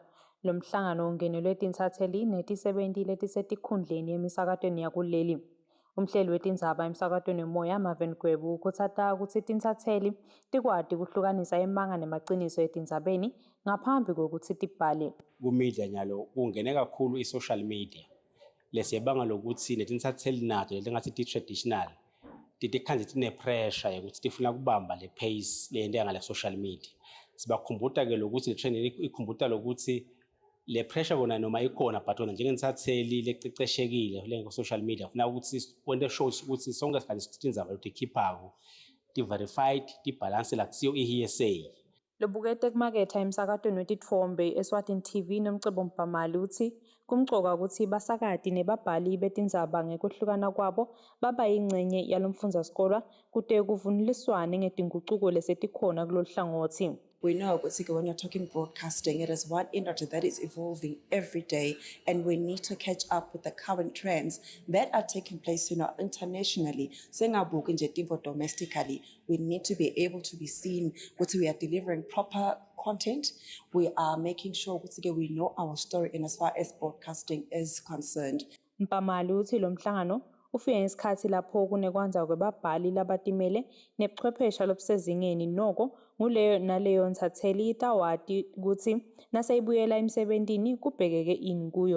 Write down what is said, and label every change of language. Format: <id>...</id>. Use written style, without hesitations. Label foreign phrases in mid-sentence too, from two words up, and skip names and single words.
<ss>Lo mhlangano ungenelwe tinsatheli neti-70 letisetikhundleni emisakatweni yakuleli. Umhleli wetindzaba emsakatweni wemoya Marvin Gwebu ukhuthata ukuthi tinsatheli tikwati kuhlukanisa imanga nemaciniso etindzabeni ngaphambi kokuthi tibhale. Kumedia nyalo kungene kakhulu i-</ss> <en>social media</en> <ss>lesiyabanga lokuthi netinsatheli nato letingathi ti-traditional titikhanze tine-pressure yokuthi tifuna kubamba le pace leyenteka ngale</ss> <en>social media.</en> <ss>Sibakhumbuta ke lokuthi le-training ikhumbuta lokuthi le pressure kona noma ikhona but wona njengensatheli lececeshekile le</ss> <en>social media</en> <ss>ufuna ukuthi wente shows ukuthi sonke isikhathi sitindzaba lotikhiphako</ss> <en>ti-verified ti-balance</en> <ss>la kusiyo i-hearsay. Lobukete kumaketha emsakatweni wetithombe eSwatini TV nomcebo Mpamali uthi kumcoka ukuthi basakati nebabhali betindzaba ngekwehlukana kwabo baba yingcenye yalomfundza sikolwa kute kuvunuliswane ngetinguquko lesetikhona kulolu hlangothi.</ss> <en>We know when you're talking broadcasting, it is one industry that is evolving every day, and we need to catch up with the current trends that are taking place, internationally. Domestically, we need to be able to be seen. We are delivering proper content. We are making sure we know our story, and as far as broadcasting is concerned.</en> <ss>Mpamali uthi lo mhlangano ufike ngesikhathi lapho kunekwanza kwebabhali labatimele nebuchwephesha lobusezingeni noko nguleyo naleyo ntsatheli itawati ukuthi naseyibuyela emsebentini kubhekeke ini kuyo.</ss>